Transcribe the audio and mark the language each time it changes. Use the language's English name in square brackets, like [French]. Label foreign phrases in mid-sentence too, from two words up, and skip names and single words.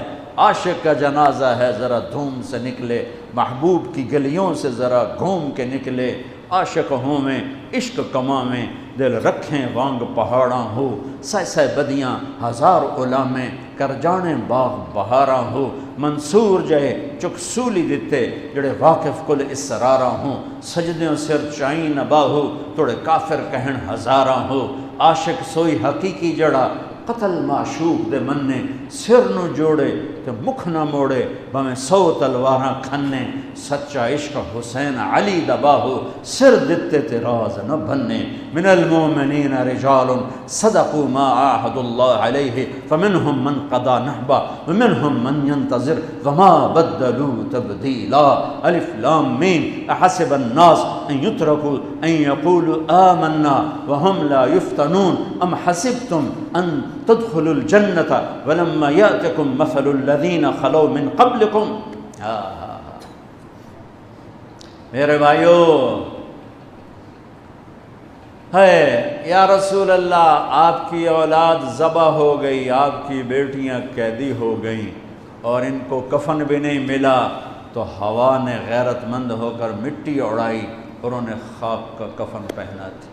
[Urdu] عاشق کا جنازہ ہے، ذرا دھوم سے نکلے، محبوب کی گلیوں سے ذرا گھوم کے نکلے. [Punjabi] عاشق ہوں میں عشق کماں میں، دل رکھیں وانگ پہاڑاں ہو. سہ بدیاں ہزار علامیں، کر جانے باغ بہاراں ہو. منصور جہے چک سولی دتے، جڑے واقف کل اسراراں ہوں. سجدیوں سر چائیں نبا ہو، توڑے کافر کہن ہزاراں ہو. عاشق سوئی حقیقی جڑا، قتل معشوق دے مننے. سر نو جوڑے تے مکھ نہ موڑے، بھویں 100 تلواراں کھنے. سچا عشق حسین علی دبا ہو، سر دتے تے راز نہ بننے. [Arabic] من المؤمنین رجال صدقوا ما عاہدوا اللہ علیہ فمنہم من قضى نحبہ ومنہم من ينتظر وما بدلوا تبدیلا. الف لام میم. احسب الناس ان يتركوا ان يقولوا آمنا وهم لا يفتنون ام حسبتم ان تدخلوا الجنة ولما يأتكم مثل الذين خلوا من قبلكم. [Urdu] میرے بھائیو، ہے [Arabic] یا رسول اللہ، [Urdu] آپ کی اولاد ذبح ہو گئی، آپ کی بیٹیاں قیدی ہو گئیں اور ان کو کفن بھی نہیں ملا، تو ہوا نے غیرت مند ہو کر مٹی اڑائی اور انہیں خاک کا کفن پہنا تھی.